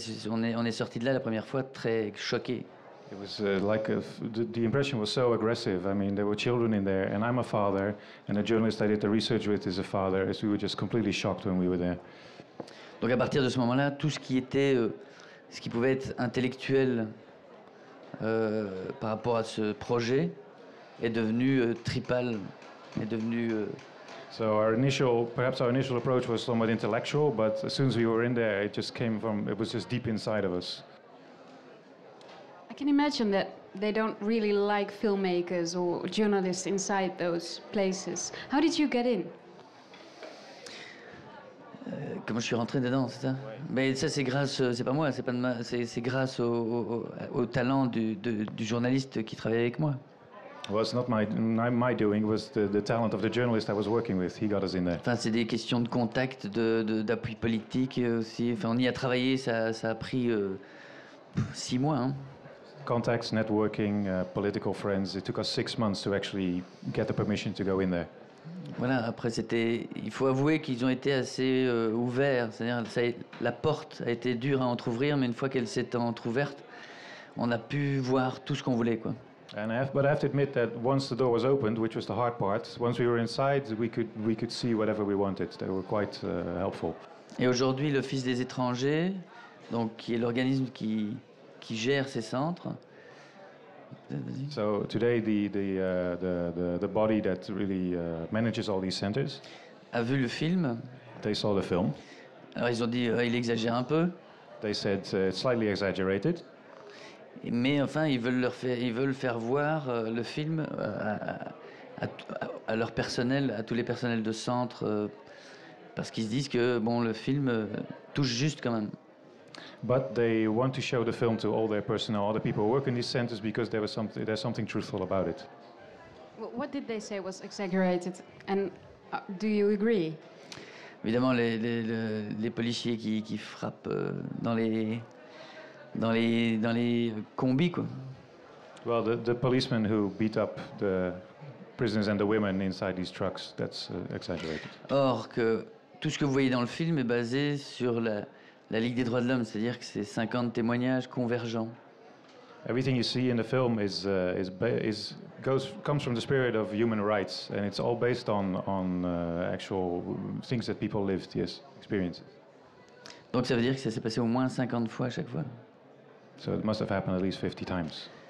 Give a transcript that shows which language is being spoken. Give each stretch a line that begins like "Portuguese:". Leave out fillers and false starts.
French: On est sorti de là la première fois très choqués.
English: It was the impression was so aggressive. I mean, there were children in there, and I'm a father, and the journalist I did the research with is a father. So we were just completely shocked when we were there.
French: Donc à partir de ce moment-là, tout ce qui était, ce qui pouvait être intellectuel par rapport à ce projet est devenu tripal, est devenu.
English: So perhaps our initial approach was somewhat intellectual, but as soon as we were in there, it was just deep inside of us. I can imagine that they don't really like filmmakers or journalists inside those places. How did you get in?
French: Comment je suis rentré dedans, c'est ça? Ouais. Mais ça, c'est grâce, c'est pas moi, c'est grâce au talent du journaliste qui travaille avec moi.
English: Well, it's not my doing. It was the talent of the journalist I was working with. He got us in there.
French: Enfin, c'est des questions de contact, d'appui politique aussi. Enfin, on y a travaillé, ça a pris 6 mois. Hein.
English: Contacts, networking, political friends. It took us 6 months to actually get the permission to go in there.
French: Voilà, après il faut avouer qu'ils ont été assez ouverts, c'est-à-dire la porte a été dure à entrouvrir, mais une fois qu'elle s'est entrouverte, on a pu voir tout ce qu'on voulait, quoi.
English: But I have to admit that once the door was opened, which was the hard part, once we were inside, we could see whatever we wanted. They were quite helpful.
French: Et aujourd'hui, l'Office des étrangers, donc qui est l'organisme qui gère ces centres.
English: So today, the body that really manages all these centers
French: a vu le film.
English: They saw the film.
French: Alors ils ont dit il exagère un peu.
English: They said it's slightly exaggerated.
French: Mais enfin, ils veulent faire voir le film à leur personnel, à tous les personnels de centre, parce qu'ils se disent que bon, le film touche juste quand même.
English: But they want to show the film to all their personnel, all the people who work in these centers, because there's something truthful about it. What did they say was exaggerated? And do you agree?
French: Évidemment, les policiers qui frappent dans les combis, quoi.
English: Well, the policemen who beat up the prisoners and the women inside these trucks, that's exaggerated.
French: Or que tout ce que vous voyez dans le film est basé sur la Ligue des droits de l'homme, c'est-à-dire que c'est 50 témoignages convergents.
English: Everything you see in the film comes from the spirit of human rights, and it's all based on actual things that people lived, yes, experiences.
French: Donc ça veut dire que ça s'est passé au moins 50 fois à chaque fois.
English: So it must have happened at least 50 times.